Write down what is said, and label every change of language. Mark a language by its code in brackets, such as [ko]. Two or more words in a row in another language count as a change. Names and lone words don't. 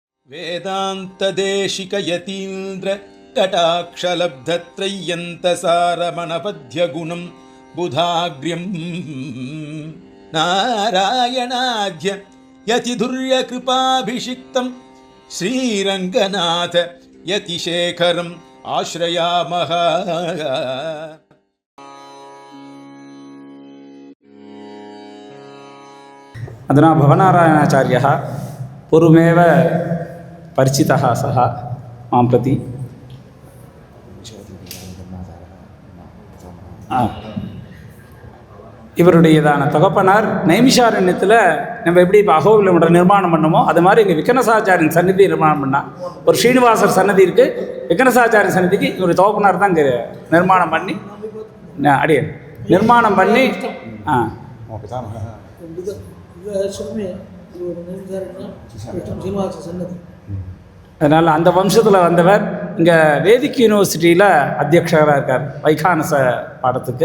[sa] వేదాంతదేశిక యతీంద్ర కటాక్షలబ్ధత్రయ్యంతసారమణపద్యగుణం బుధాగ్ర్యం నారాయణాద్య యతిధుర్యకృపాభిషిక్తం శ్రీరంగనాథ యతిశేఖరం ఆశ్రయామః. అధునా భవనారాయణాచార్యः పూర్వమేవ పరిచితः సः మాం ప్రతి [ta] இவருடையதான தகப்பனார் நைமிஷாரண்யத்தில் நம்ம எப்படி இப்போ அகோபிலம் நிர்மாணம் பண்ணமோ அது மாதிரி இங்கே விக்கனசாச்சாரியன் சன்னதி நிர்மாணம் பண்ணால் ஒரு ஸ்ரீனிவாசர் சன்னதி இருக்குது, விக்கனசாச்சாரியன் சன்னதிக்கு இவர் தகப்பனார் தான் இங்கே நிர்மாணம் பண்ணி அடியே நிர்மாணம் பண்ணி அதனால் அந்த வம்சத்தில் வந்தவர் இங்கே வேதிக் யூனிவர்சிட்டியில் அத்தியட்சகராக இருக்கார் வைகானச பாடத்துக்கு.